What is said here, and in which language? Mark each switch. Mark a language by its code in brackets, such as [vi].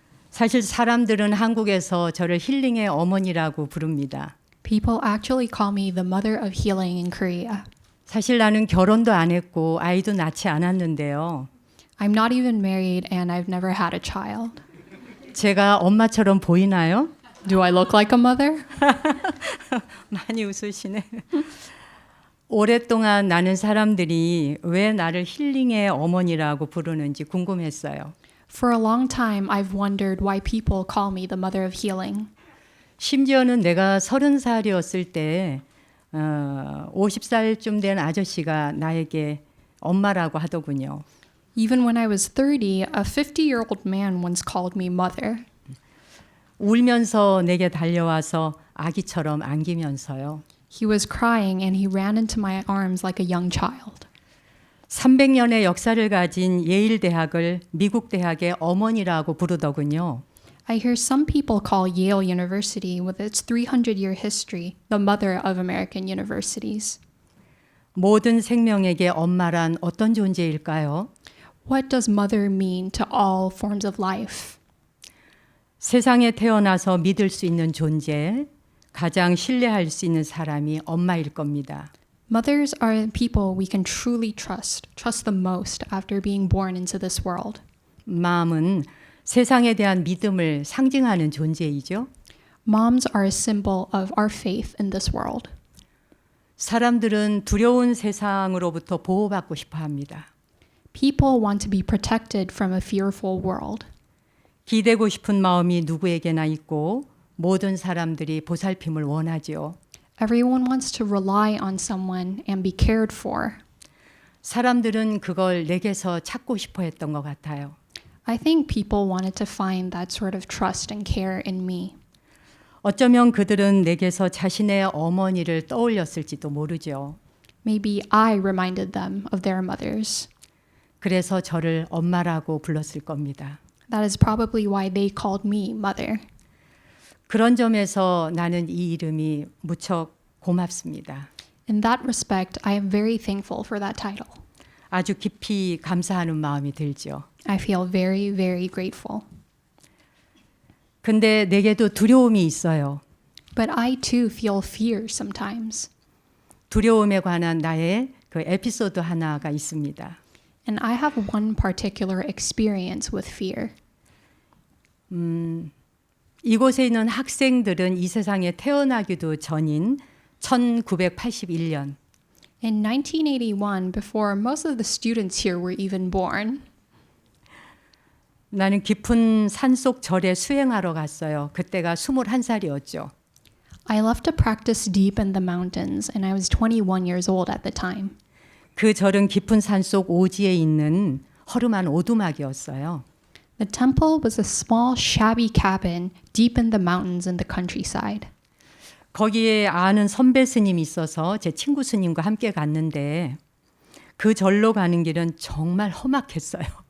[ko] 사실 사람들은 한국에서 저를 힐링의 어머니라고 부릅니다. [en] People actually call me the mother of healing in Korea. [ko] 사실 나는 결혼도 안 했고 아이도 낳지 않았는데요. [en] I'm not even married and I've never had a child. [ko] 제가 엄마처럼 보이나요? [en] Do I look like a mother? [ko] 많이 웃으시네. 오랫동안 나는 사람들이 왜 나를 힐링의 어머니라고 부르는지 궁금했어요. [en] For a long time, I've wondered why people call me the mother of healing. [ko] 심지어는 내가 30살이었을 때 50살쯤 된 아저씨가 나에게 엄마라고 하더군요. [en] Even when I was 30, a 50-year-old man once called me mother. [ko] 울면서 내게 달려와서 아기처럼 안기면서요. [en] He was crying and he ran into my arms like a young child. [ko] 300년의 역사를 가진 예일 대학을 미국 대학의 어머니라고 부르더군요. [en] I hear some people call Yale University, with its 300-year history, the mother of American universities. [ko] 모든 생명에게 엄마란 어떤 존재일까요? [en] What does mother mean to all forms of life? [ko] 세상에 태어나서 믿을 수 있는 존재, 가장 신뢰할 수 있는 사람이 엄마일 겁니다. [en] Mothers are people we can truly trust the most after being born into this world. [ko] 마음은 세상에 대한 믿음을 상징하는 존재이죠. [en] Moms are a symbol of our faith in this world. [ko] 사람들은 두려운 세상으로부터 보호받고 싶어 합니다. [en] People want to be protected from a fearful world. [ko] 기대고 싶은 마음이 누구에게나 있고 모든 사람들이 보살핌을 원하지요. [en] Everyone wants to rely on someone and be cared for. [ko] 사람들은 그걸 내게서 찾고 싶어 했던 것 같아요. [en] I think people wanted to find that sort of trust and care in me. [ko] 어쩌면 그들은 내게서 자신의 어머니를 떠올렸을지도 모르죠. [en] Maybe I reminded them of their mothers. [ko] 그래서 저를 엄마라고 불렀을 겁니다. [en] That is probably why they called me mother. [ko] 그런 점에서 나는 이 이름이 무척 고맙습니다. [en] In that respect, I am very thankful for that title. [ko] 아주 깊이 감사하는 마음이 들죠. [en] I feel very, very grateful. [ko] 근데 내게도 두려움이 있어요. [en] But I too feel fear sometimes. [ko] 두려움에 관한 나의 그 에피소드 하나가 있습니다. [en] And I have one particular experience with fear. [ko] 이곳에 있는 학생들은 이 세상에 태어나기도 전인 1981년 [en] In 1981, before most of the students here were even born, [ko] 나는 깊은 산속 절에 수행하러 갔어요. 그때가 21살이었죠. [en] I left to practice deep in the mountains, and I was 21 years old at the time. [ko] 그 절은 깊은 산속 오지에 있는 허름한 오두막이었어요. [en] The temple was a small, shabby cabin deep in the mountains in the countryside. [ko] 거기에 아는 선배 스님이 있어서 제 친구 스님과 함께 갔는데 그 절로 가는 길은 정말 험악했어요.